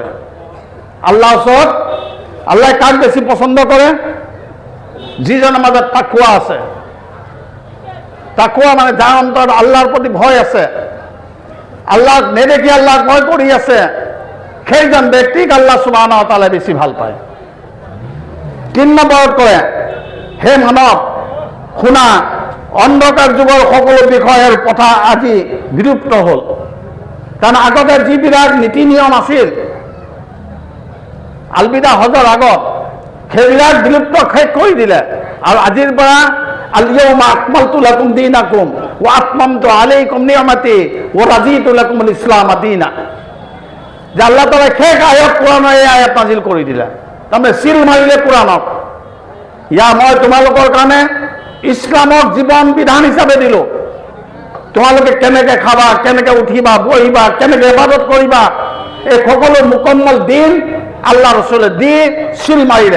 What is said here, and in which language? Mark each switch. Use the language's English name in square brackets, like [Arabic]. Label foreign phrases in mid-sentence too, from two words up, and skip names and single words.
[Assamese] আল্লাহ ওচৰত আল্লাহ কাক বেছি পচন্দ কৰে? যিজনৰ মাজত তাকৱা আছে। তাকৱা মানে যাৰ অন্তৰত আল্লাহৰ প্ৰতি ভয় আছে, আল্লাহক নেদেখি আল্লাহক ভয় কৰি আছে, সেইজন ব্যক্তিক আল্লাহ [Arabic] سبحانه وتعالى [Assamese] বেছি ভাল পায়। ৩ নম্বৰত কয় হে মানৱ শুনা, অন্ধকাৰ যুগৰ সকলো বিষয়ৰ কথা আজি বিলুপ্ত হ'ল। কাৰণ আগতে যিবিলাক নীতি নিয়ম আছিল আলবিদা হজৰ আগত, সেইবিলাক বিলুপ্ত শেষ কৰি দিলে। আৰু আজিৰ পৰা [Arabic] اليوم أكملت لكم دينكم وأتممت عليكم نعمتي ورضيت لكم الإسلام دينا. [Assamese] যে [Arabic] الله تعالى [Assamese] শেষ আয়াত কোৰাণৰ এই আয়াত নাজিল কৰি দিলে, তাৰমানে চিল মাৰিলে কোৰাণক। মই তোমালোকৰ কাৰণে ইছলামক জীৱন বিধান হিচাপে দিলোঁ। তোমালোকে কেনেকৈ খাবা, কেনেকৈ উঠিবা, বহিবা, কেনেকৈ ইবাদত কৰিবা, এই সকলো মুকম্মল দিন আল্লাহ ৰচুলে দি চিল মাৰিলে।